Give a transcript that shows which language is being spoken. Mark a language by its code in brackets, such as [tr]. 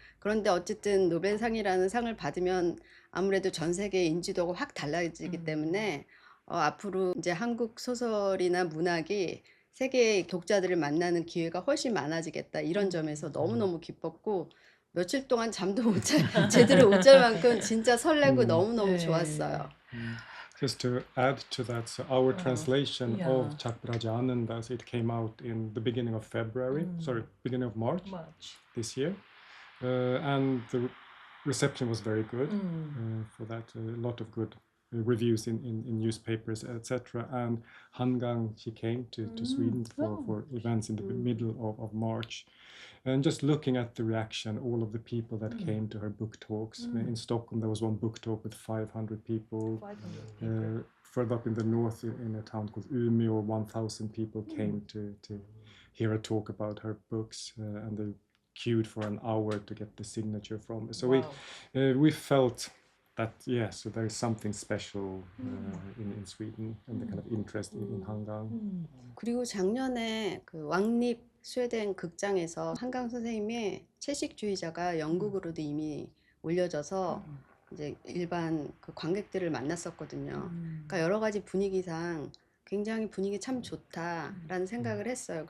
[ko] 그런데 어쨌든 노벨상이라는 상을 받으면 아무래도 전 세계의 인지도가 확 달라지기 때문에 앞으로 이제 한국 소설이나 문학이 세계의 독자들을 만나는 기회가 훨씬 많아지겠다. 이런 점에서 너무너무 기뻤고 며칠 동안 잠도 제대로 못 잘 만큼 진짜 설레고 너무너무 좋았어요. [en] Just to add to that, so our translation of Chakbraja Anandas, it came out in the beginning of beginning of March this year. And the reception was very good for that. A lot of good reviews in newspapers, etc. And Hangang, she came to Sweden for events in the middle of March. And just looking at the reaction, all of the people that came to her book talks. In Stockholm, there was one book talk with 500 people. Further up in the north, in a town called Umeå, 1,000 people came to hear her talk about her books, and they queued for an hour to get the signature from her. So we felt that, so there is something special in Sweden and the kind of interest in Hangang. [ko] 그리고 작년에 그 왕립 스웨덴 극장에서 한강 선생님의 채식주의자가 연극으로도 이미 올려져서 이제 일반 그 관객들을 만났었거든요. 그러니까 여러 가지 분위기상 굉장히 분위기 참 좋다라는 생각을 했어요.